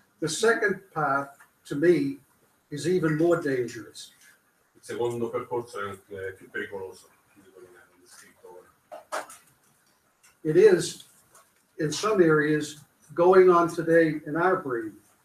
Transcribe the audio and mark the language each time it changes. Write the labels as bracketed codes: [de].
[en] The second path, to me, is even more dangerous. [it] Il secondo percorso è più pericoloso di quello che hanno descritto ora. [en] It is, in some areas, going on today in our breed.